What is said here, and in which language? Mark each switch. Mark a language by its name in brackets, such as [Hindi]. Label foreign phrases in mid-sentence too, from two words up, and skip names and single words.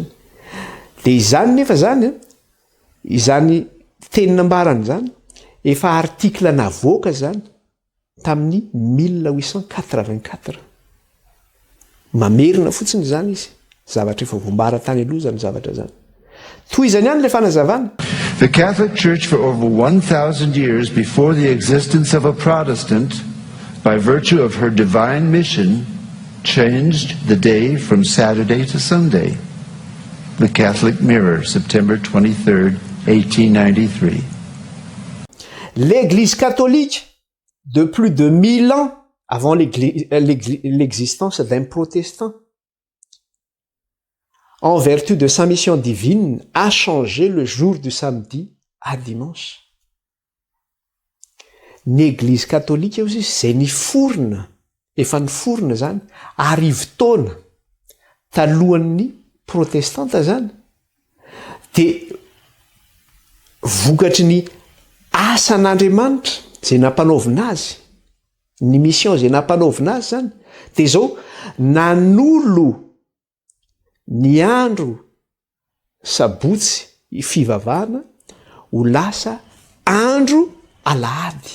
[Malagasy] De izany nefa zany, izany teny nambarany zany, efa artikla navoaka zany tamin'ny 1884. Mamerina fotsiny zany izy. Zavatra efa voambara tany aloha zany zavatra zany. Toy zany ihany le fanazavana. [English] The Catholic Church for over 1,000 years before the existence of a Protestant, by virtue of her divine mission, changed the day from Saturday to Sunday. The Catholic Mirror, September 23rd, 1893. [French] L'Église catholique, de plus de 1000 ans avant l'existence d'un protestant, en vertu de sa mission divine, a changé le jour du samedi à dimanche. [Malagasy] Ny [French] Église catholique [Malagasy] izy zay niforona, efa niforona zany, arivo-taona talohan'ny protestanta zany, de vokatry ny asan'Andriamanitra zay nampanaovina azy, ny mission zay nampanaovina azy zany, de zao nanolo ny andro sabotsy fivavahana ho lasa andro alahady.